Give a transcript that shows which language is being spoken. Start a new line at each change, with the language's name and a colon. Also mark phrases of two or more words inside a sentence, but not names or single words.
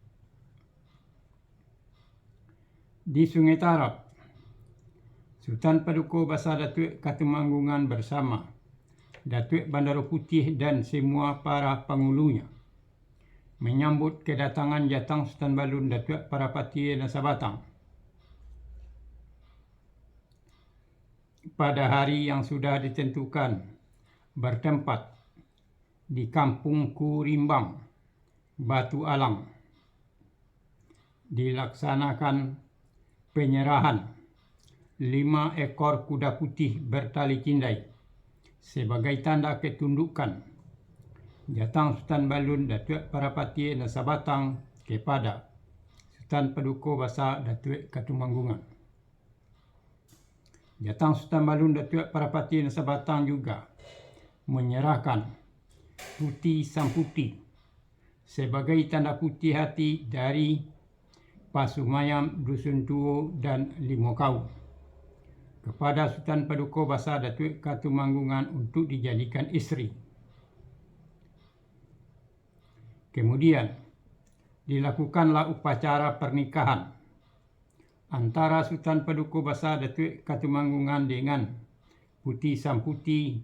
Indonesian: Di Sungai Tarap, Sultan Paduka Basa Datuk Katumanggungan bersama Datuk Bandaro Putih dan semua para pengulunya menyambut kedatangan Jatang Sultan Balun Datuk Parapati Desa Batang pada hari yang sudah ditentukan, bertempat di Kampung Kurimbang, Batu Alang. Dilaksanakan penyerahan 5 ekor kuda putih bertali cindai sebagai tanda ketundukan Jatang Sultan Balun Datuk Parapati Desa Batang kepada Sultan Paduka Basa Datuk Katumanggungan. Jatang Sultan Balun Datuk Parapati Desa Batang juga menyerahkan Putih Sang Putih sebagai tanda putih hati dari Pasumayam, Dusun Tuo, dan Limokau kepada Sultan Paduka Basa Datuk Katumanggungan untuk dijadikan isteri. Kemudian dilakukanlah upacara pernikahan antara Sultan Paduka Basa Datuk Katumanggungan dengan Putih Sang Putih.